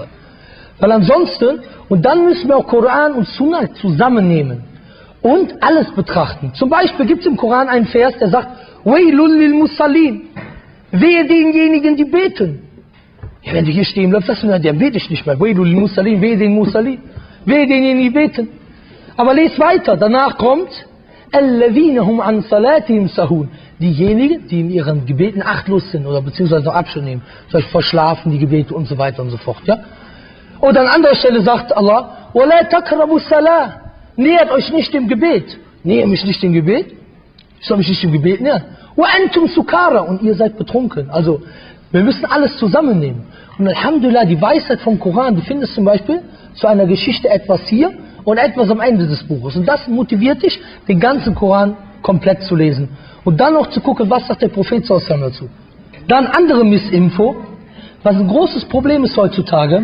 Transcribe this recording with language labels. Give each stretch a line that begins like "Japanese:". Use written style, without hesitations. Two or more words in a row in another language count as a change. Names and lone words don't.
German: Weil ansonsten, und dann müssen wir auch Koran und Sunna zusammennehmen und alles betrachten. Zum Beispiel gibt es im Koran einen Vers, der sagt,
Arabic: ويل للمصلين.
German: Wehe denjenigen, die beten. Ja, wenn du hier stehen bleibst, sagst du, der bete ich nicht mehr. Wehe den Musallin, wehe den Musallin. Wehe denjenigen, die beten. Aber les weiter, danach kommt
Arabic: الَّذِينَ هُمْ عَنْ صَلَاتِهِمْ سَهُونَ.
German: Diejenigen, die in ihren Gebeten achtlos sind oder beziehungsweise noch Abstand nehmen, zum Beispiel verschlafen die Gebete und so weiter und so fort. Ja? Oder an anderer Stelle sagt Allah,
Arabic: وَلَا تَقْرَبُوا الصَّلَاةَ.
German: Nähert euch nicht dem Gebet. Nähert mich nicht dem Gebet? Ich soll mich nicht dem Gebet nähern.
Arabic: وَأَنْتُمْ سُكَارَى.
German: Und ihr seid betrunken. Also, wir müssen alles zusammennehmen. Und Alhamdulillah, die Weisheit vom Koran, du findest zum Beispiel zu einer Geschichte etwas hier und etwas am Ende des Buches. Und das motiviert dich, den ganzen Koran komplett zu lesen. Und dann noch zu gucken, was sagt der Prophet dazu. Dann andere Missinfo, was ein großes Problem ist heutzutage.